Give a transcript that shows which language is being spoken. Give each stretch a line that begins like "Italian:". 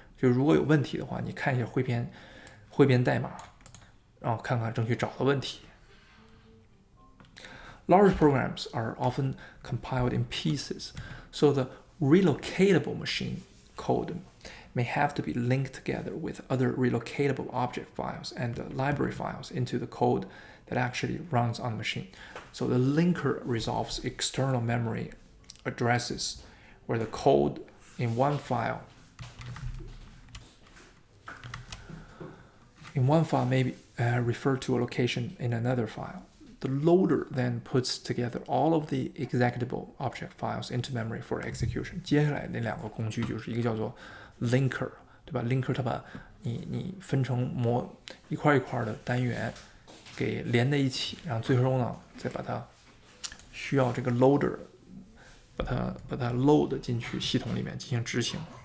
Chinese: 就如果有问题的话，你看一下汇编代码，然后看看争取找到问题。
English: Large programs are often compiled in pieces, so the relocatable machine code may have to be linked together with other relocatable object files and library files into the code that actually runs on the machine. So the linker resolves external memory addresses where the code in one file may be refer to a location in another file. The loader then puts together all of the executable object files into memory for execution.
Chinese: 接下来那两个工具就是一个叫做 linker， 对吧 ？linker 它把你分成一块一块的单元给连在一起，然后最后呢再把它需要这个 loader 把它 load 进去系统里面进行执行。